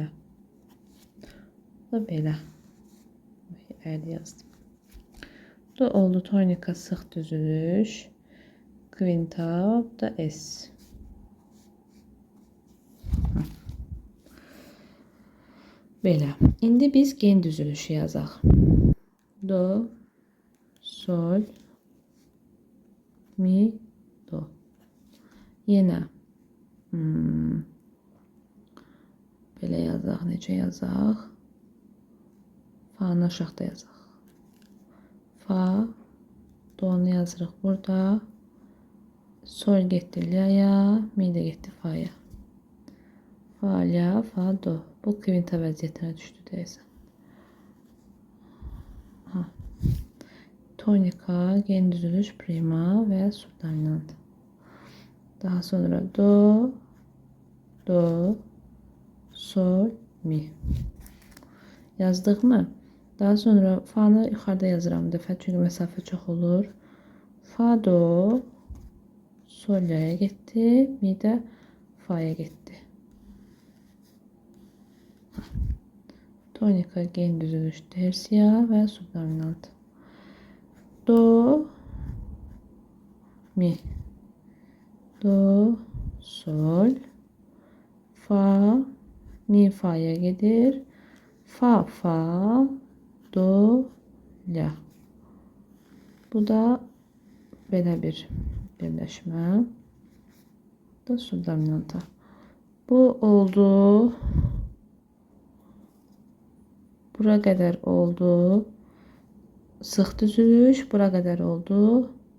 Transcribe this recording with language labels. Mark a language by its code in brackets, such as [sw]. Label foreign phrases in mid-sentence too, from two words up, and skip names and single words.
[az] Bu da belə. Əli yazdım. Bu da oldu tonika sıx düzülüş. Kvinta, bu da S. Belə. İndi biz gen düzülüşü yazaq. Do, sol, mi, do. Yenə belə yazaq. Necə yazaq? Fa'nı aşağıda yazaq. Fa, do'nu yazırıq burada. Sol getdi la'ya, mi də getdi fa'ya. Fa, la, fa, do. Bu kvinta vəziyyətinə düşdü deyəsən. Tonika, gen düzülüş, prima və subdominant. Daha sonra do, do, sol, mi. Yazdıq mı? Daha sonra fa'nı yuxarıda yazıram bir dəfə, çünki məsafə çox olur. Fa, do, sol, la'ya getdi, mi də fa'ya getdi. Tonika, gen düzülüş, tersiya və subdominant. Do, mi, do, sol, fa, mi fa'ya gedir. Fa fa do la. Bu da belə bir birləşmə. Da sol dominanta. Bu oldu. Bura qədər oldu. Sıx düzülüş. Bura qədər oldu.